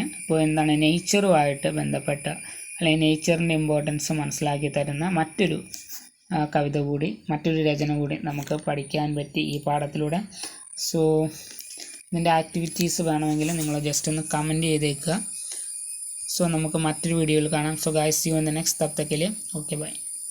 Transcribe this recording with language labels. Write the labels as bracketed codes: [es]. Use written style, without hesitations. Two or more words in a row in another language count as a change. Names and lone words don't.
[ml] അപ്പോൾ എന്താണ്, നേച്ചറുമായിട്ട് ബന്ധപ്പെട്ട അല്ലെങ്കിൽ നേച്ചറിൻ്റെ ഇമ്പോർട്ടൻസ് മനസ്സിലാക്കി തരുന്ന മറ്റൊരു കവിത കൂടി, മറ്റൊരു രചന കൂടി നമുക്ക് പഠിക്കാൻ പറ്റി ഈ പാഠത്തിലൂടെ. സോ ഇതിൻ്റെ ആക്ടിവിറ്റീസ് വേണമെങ്കിൽ നിങ്ങൾ ജസ്റ്റ് ഒന്ന് കമൻറ്റ് ചെയ്തേക്കുക. [en] സോ നമുക്ക് മറ്റൊരു വീഡിയോയിൽ കാണാം. So guys, See you in the next. [hi] तब तक के लिए [en] okay bye.